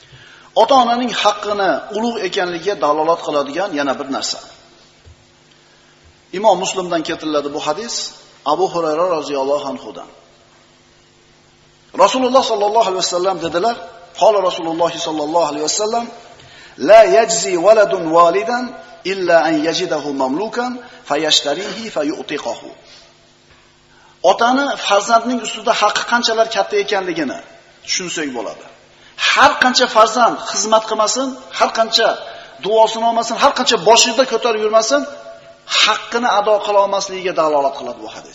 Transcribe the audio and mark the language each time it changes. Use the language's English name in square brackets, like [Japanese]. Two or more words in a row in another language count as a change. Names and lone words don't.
[Uzbek] Ota-onaning haqqini ulug' ekanligiga dalolat qiladigan yana bir narsa. Imom Muslimdan keltiriladi bu hadis Abu Hurayra roziyallohu anhudan. Rasululloh [Arabic] صلى الله عليه وسلم [Uzbek] dedilar: [Arabic] "قال رسول الله صلى الله عليه وسلم: لا يجزي ولد والدا إلا أن يجده مملوكا فيشتريه فيعتقه." [Uzbek] Otani farzandning ustida haqqi qanchalar katta ekanligini tushunsak bo'ladi. Har qancha farzand xizmat qilmasin, har qancha duosini olmasin, har qancha boshida ko'tarib yurmasin, haqqini ado qila olmasligiga dalolat qiladi bu hadis.